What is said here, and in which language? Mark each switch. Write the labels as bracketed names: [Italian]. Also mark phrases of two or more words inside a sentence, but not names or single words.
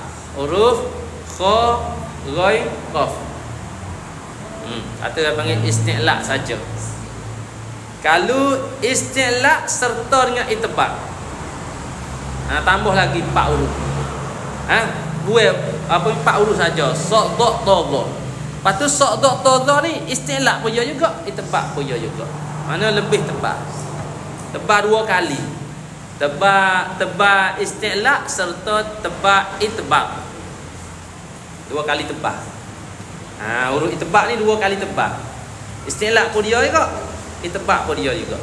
[Malay] Huruf kha, ghain, qaf. Atau panggil isti'la' saja. Kalau isti'la' serta dengan itbaq, tambah lagi 4 huruf. Buat apa 4 huruf saja. Sa, dha, ta, dha. Lepas tu sa, dha, ta, dha ni isti'la' pun ya juga, itbaq pun ya juga. Mana lebih tebal. Tebal 2 kali. Tebal isti'la' serta tebal itbaq. 2 kali tebal. Huruf itbaq ni 2 kali tebal. Isti'la' pun dia juga, itbaq pun dia juga.